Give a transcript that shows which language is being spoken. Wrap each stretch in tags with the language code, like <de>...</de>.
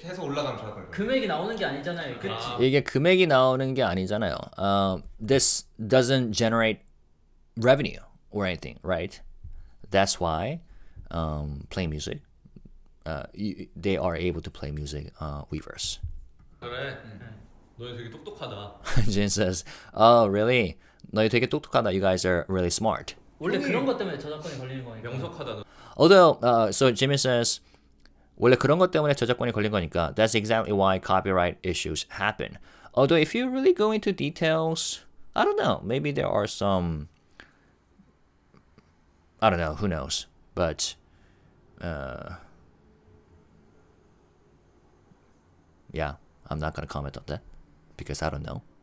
<ko>해서 올라가면 좋을 거예요. 금액이 나오는 게 아니잖아요. 그치? 이게 금액이 나오는 게 아니잖아요.</ko> <en>This doesn't generate revenue or anything, right? That's why play music. They are able to play music Weverse.</en> <ko>그래. 너 되게 똑똑하다.</ko> <en>Jin says, "Oh, really?</en> <ko>너희 되게 똑똑하다.</ko> <en>You guys are really smart."</en> <ko>원래 그런 것 때문에 저작권이 걸리는 거니까. 명석하다 너.</ko> <en>Although, so Jimin says,</en> <ko>원래 그런 것 때문에 저작권이 걸린 거니까.</ko> <en>That's exactly why copyright issues happen. Although, if you really go into details, I don't know. Maybe there are some I don't know. Who knows? But yeah, I'm not gonna comment on that because I don't know.</en>